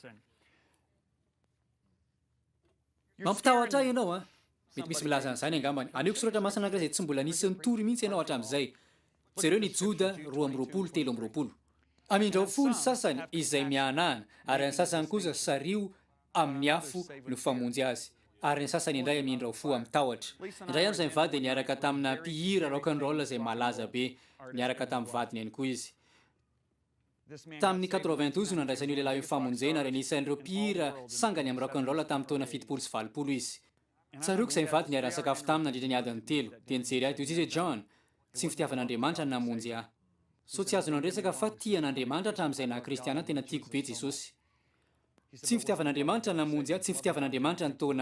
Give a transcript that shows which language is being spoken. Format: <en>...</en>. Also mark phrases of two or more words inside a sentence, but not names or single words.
<mg>mampitahotra ianao mety misy milaza an'izany angambany aneko soratra masina anankiray izay tsy mbola nisy nitory mihitsy ianao hatramin'izay jereo ny Joda 2:3 amindrao fony sasany izay mianahana ary ny sasany kosa sario amin'ny afo no famonjy azy ary ny sasany indray amindrao fo amin'ny tahotra indray andro izay mivady niaraka tamina mpihira</mg> <en>rock and roll</en> <mg>izay malaza be niaraka tamin'ny vadiny ihany koa izy tamin'ny 92 no andraisan'io lehilahy io famonjena ary anisan'ireo mpihira sangany amin'ny</mg> <en>rock and roll</en> <mg>tamin'ny taona 70 izy tsaroako izay mivady niaraka sakafo taminy nandritra ny adiny 3 dia nijery ahy toy izy John tsy ny fitiavan'Andriamanitra ny namonjy ahy so tsy azonao resaka fa tian'Andriamanitra hatramin'izay na kristiana tena tiako be Jesosy tsy ny fitiavan'Andriamanitra ny namonjy ahy tsy ny fitiavan'Andriamanitra ny taona</mg>